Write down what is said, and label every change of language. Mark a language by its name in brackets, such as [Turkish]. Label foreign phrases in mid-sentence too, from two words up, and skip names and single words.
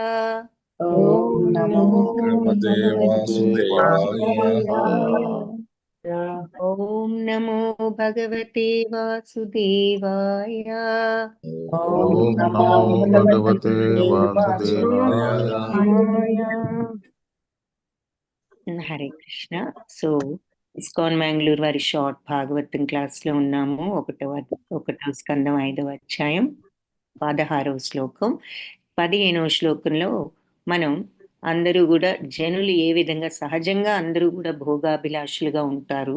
[Sanskrit] ॐ नमो भगवते वासुदेवाय। ॐ नमो भगवते वासुदेवाय। ॐ नमो भगवते वासुदेवाय। [Telugu] హరే కృష్ణ. సో ఇస్కాన్ మ్యాంగ్లూర్ వారి షార్ట్ భాగవతం క్లాస్ లో ఉన్నాము. ఒకటవ స్కందం 5వ అధ్యాయం 16వ శ్లోకం. 15వ శ్లోకంలో మనం అందరూ కూడా జనులు ఏ విధంగా సహజంగా అందరూ కూడా భోగాభిలాషులుగా ఉంటారు.